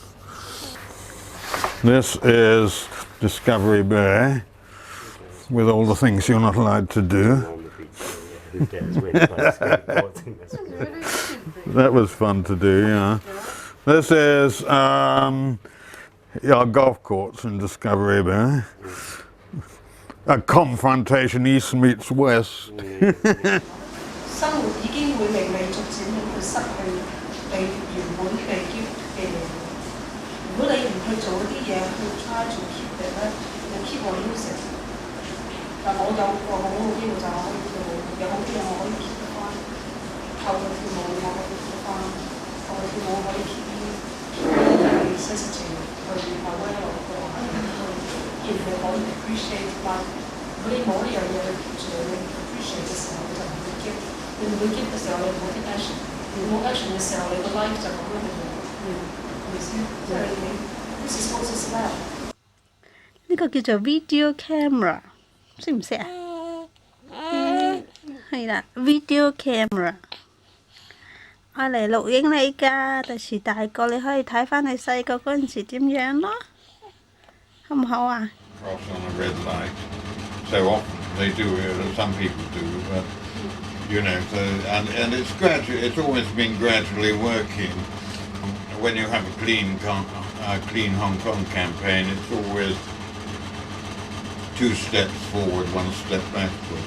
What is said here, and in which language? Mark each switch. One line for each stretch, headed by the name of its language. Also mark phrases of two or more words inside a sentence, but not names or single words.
English: This is Discovery Bay with all the things you're not allowed to do. That was fun to do, yeah. This is our golf course in Discovery Bay. A confrontation, East meets West.
Cantonese: 生活已經會令你逐漸去失去你原本嘅 gift 嘅嘢。如果你唔去做嗰啲嘢，去
English: try to keep it
Cantonese: 咧，你
English: keep on losing。
Cantonese: 但我有個好好機會就係我可以跳舞，有好啲嘢我可以 keep 得翻。透過跳舞我可以 keep 得翻，透過跳舞可以 keep 啲 sensitive 去
English: aware of
Cantonese: 個去，然後可以
English: appreciate life。
Cantonese: 如果你冇呢樣嘢去 keep 住你 appreciate 嘅時候，你就唔會 give。你唔會 give 嘅時候，你唔會 take action。你冇 action 嘅時候，你個 life 就咁樣去做。係咪先？即係你
English: this is what is love。
Cantonese: 呢個叫做
English: video camera，
Cantonese: 識唔識啊？係啦 ，
English: video camera，
Cantonese: 愛嚟錄影你㗎。第時大個你可以睇翻你細個嗰陣時點樣咯，好唔好啊？
English: Cross on a red light. So often they do, some people do, but you know, so, and it's gradually, it's always been gradually working. When you have a clean Hong Kong campaign, it's always 2 steps forward, 1 step backward.